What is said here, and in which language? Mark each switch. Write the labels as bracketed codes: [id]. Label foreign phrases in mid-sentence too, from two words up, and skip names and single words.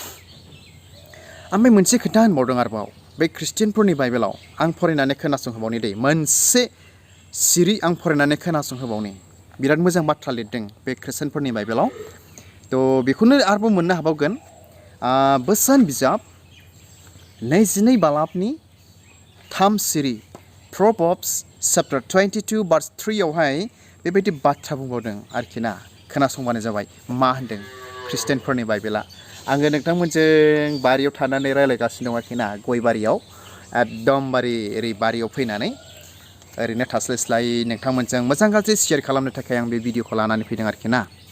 [brx] ओमफ्राय मोनसे खोथा होनबावदों आरोबाव बे ख्रिस्टियानफोरनि बाइबेलाव आं फरायनानै खोनासंहोबावनि दे मोनसे सिरि आं फरायनानै खोनासंहोबावनि बिराद मोजां बाथ्रा लिरदों बे ख्रिस्टियानफोरनि बाइबेलाव थ' बेखौनो आरोबाव मोननो हाबावगोन बोसोन बिजाब 22 बालाबनि 3 सिरि [en] Proverbs chapter 22 verse 3 [brx] आवहाय बेबायदि बाथ्रा बुंबावदों आरोखि ना खोनासंबानो जाबाय मा होनदों ख्रिस्टियानफोरनि बाइबेला आङो नोंथांमोनजों बारियाव थानानै रायलायगासिनो दं आरोखि ना गय बारियाव एकदमबारे ओरै बारियाव फैनानै ओरैनो थास्लायस्लाय नोंथांमोनजों मोजां गाज्रि शेयार खालामनो थाखाय आं बे भिडिअखौ लानानै फैदों आरोखि ना